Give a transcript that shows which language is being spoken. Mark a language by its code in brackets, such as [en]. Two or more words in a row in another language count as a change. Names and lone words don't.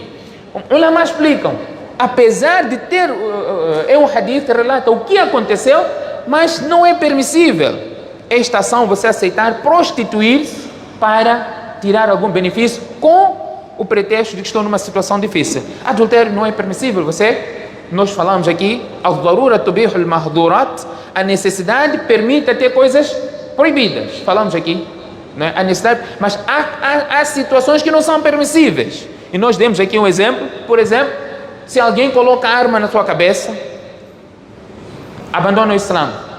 [pt] Ulama explicam, apesar de ter um hadith que relata o que aconteceu, mas não é permissível esta ação, você aceitar prostituir-se para tirar algum benefício com o pretexto de que estou numa situação difícil. Adultério não é permissível. Nós falamos aqui, [ar] الضرورة تبيح المحظورات, [pt] a necessidade permite ter coisas proibidas. Falamos aqui. A necessidade, mas há situações que não são permissíveis. E nós demos aqui um exemplo. Por exemplo, se alguém coloca a arma na sua cabeça, abandona o Islã.